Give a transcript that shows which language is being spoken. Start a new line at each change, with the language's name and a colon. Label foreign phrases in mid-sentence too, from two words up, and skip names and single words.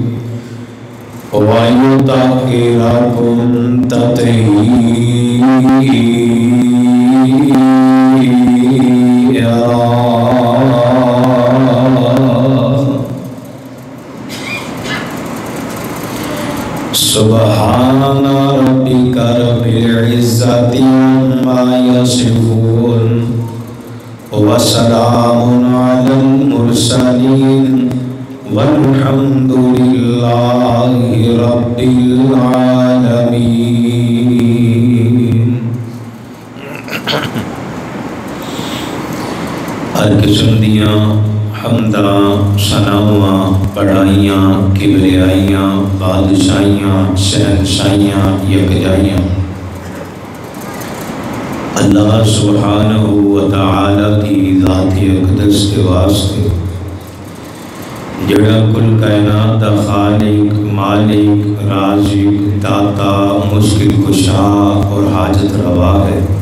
Arabic: ويطهركم تطهيرا سبحان ربك رب العزة عما يصفون وسلام على المرسلين والحمد لله رب العالمين.
Punjabi: ہر قسم دیاں حمداں ثناواں بڑائیاں کبریائیاں بادشاہیاں شہنشاہیاں یکجائیاں
Urdu: اللہ سبحانہ وتعالی کی ذات اقدس کے واسطے
Punjabi: جڑا کل کائنات دا خالق مالک رازق داتا مشکل کشا اور حاجت روا ہے.